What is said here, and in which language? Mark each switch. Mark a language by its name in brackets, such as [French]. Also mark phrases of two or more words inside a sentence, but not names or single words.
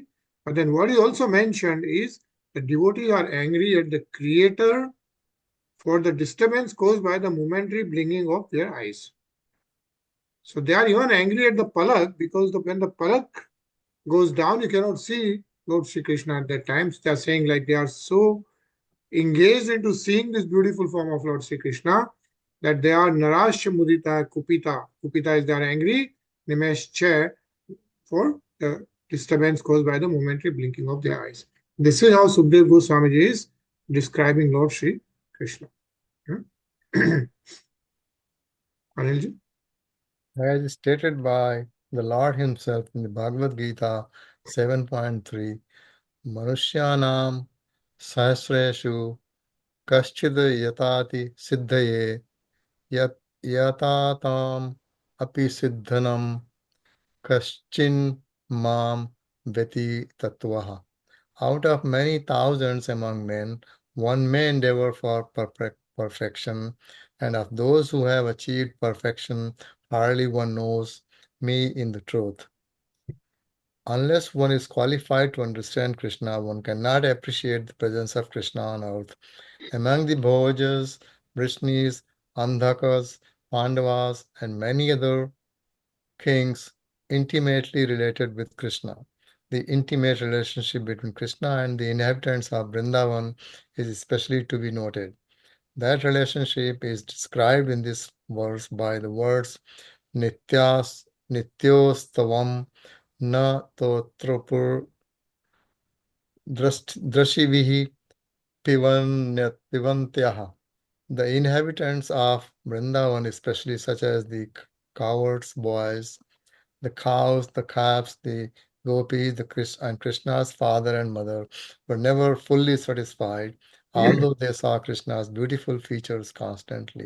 [English] But then what is also mentioned is the devotees are angry at the creator for the disturbance caused by the momentary blinking of their eyes. So they are even angry at the palak because when the palak goes down, you cannot see Lord Sri Krishna at that time. They are saying like they are so engaged into seeing this beautiful form of Lord Sri Krishna that they are [Sanskrit] नरस्य मुदित कुपित. [English] Kupita is they are angry, nimeshcha for the disturbance caused by the momentary blinking of their eyes. This is how Sukdev Goswami is describing Lord Sri Krishna. Anilji? As stated by the Lord himself in the Bhagavad Gita [Sanskrit] 7.3, मनुष्याणां सहस्रेषु कश्चिद् यतति सिद्धये यतताम् अपि सिद्धानां कश्चिन् मां वेत्ति तत्त्वतः. [English] Out of many thousands among men, one may endeavor for perfection. and of those who have achieved perfection, hardly one knows me in the truth. Unless one is qualified to understand Krishna, one cannot appreciate the presence of Krishna on earth. Among the Bhojas, Vrishnis, Andhakas, Pandavas, and many other kings intimately related with Krishna. The intimate relationship between Krishna and the inhabitants of Vrindavan is especially to be noted. That relationship is described in this verse by the words [Sanskrit] नित्योत्सवं न ततृपुर् दृशिभिः पिबन्त्यः. [English] The inhabitants of Vrindavan, especially such as the cowards, boys, the cows, the calves, the gopis, and Krishna's father and mother were never fully satisfied, although they saw Krishna's beautiful features constantly.